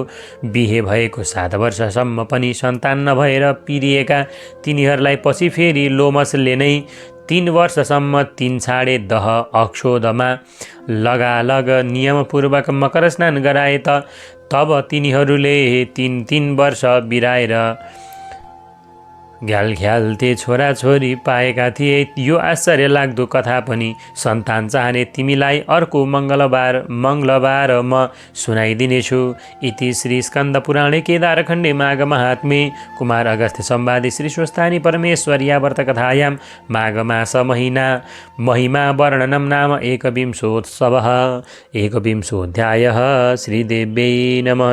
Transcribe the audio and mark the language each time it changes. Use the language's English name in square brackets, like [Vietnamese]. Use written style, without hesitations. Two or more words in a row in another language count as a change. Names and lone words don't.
[Nepali] बिहे भएको 7 वर्षसम्म पनि सन्तान नभएर पिरिएका तिनीहरूलाई पछि फेरि लोमसले नै 3 वर्षसम्म 3 छाडे दह अक्षोधमा लगालग नियमपूर्वक मकर स्नान गराए। तब तिनीहरूले 3 वर्ष बिराएर घ्यालघ्याल्ते छोराछोरी पाएका थिए। यो आश्चर्य लाग्दो कथा पनि सन्तान चाहने तिमीलाई अर्को मङ्गलबार म सुनाइदिनेछु। [Sanskrit] इति श्री स्कन्द पुराणे केदारखण्डे माघ महात्म्ये कुमार अगस्त्य संवादे श्री स्वस्थानी परमेश्वर्या व्रतकथायां माघ मास महिमा वर्णनं नाम एकविंशोत्सवः। 21ोऽध्यायः। श्रीदेव्यै नमः।